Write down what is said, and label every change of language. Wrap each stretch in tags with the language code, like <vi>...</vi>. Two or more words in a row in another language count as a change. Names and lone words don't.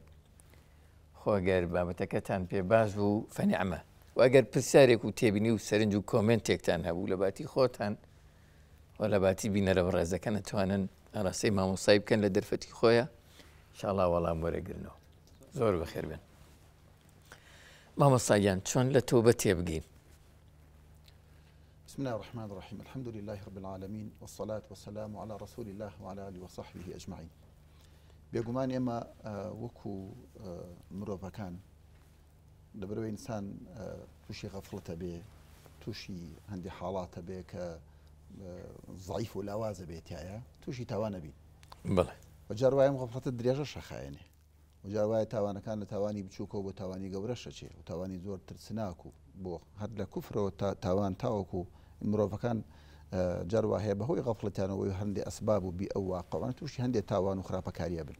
<ckb>خۆگەر بابەتەکەتان پێ باش بوو فەنیعمە، و ئەگەر پرسیارێک و تێبینی و سەرنج و کۆمنتێکتان هەبوو لە باتی خۆتان و لە باتی بینەرە بەڕێزەکە نەتوانن ئاڕاستەی مامۆستای بکەن لە دەرفەتی خۆیە، ئینشاءڵڵا وەڵام وەرەگرنەوە. زۆر بەخێر بێن. مامۆستایان چۆن لە تەوبە تێبگەین؟</ckb> <ar>بسم الله الرحمن الرحيم الحمد لله رب العالمين والصلاة والسلام على رسول الله وعلى آله وصحبه أجمعين.</ar> <ckb>بێگومان ئێمە وەکو مرۆڤەکان لەبەرەوەی ئینسان تووشی غەفڵەتە بێ، تووشی هەندێک حاڵاتە بێ کە ضعیف و لاوازە بێتایە، تووشی تاوانە بین. بەڵێ وەجار وایە غەفڵەتە درێژە شەخایەنێ، وەجار وایە تاوانەکان لە تاوانی بچووکەوە بۆ تاوانی گەورە شەچێ و تاوانی زۆر ترسناک و بۆ هەر لە کوفرەوە تاوان تاوەکو مرۆڤەکان جاروا هەیە بەهۆی غەفڵەتیانەوەی هەندێک ئەسباب و بی ئەو واقعوانە تووشی هەندێک تاوان و خراپەکاریە بن.</ckb>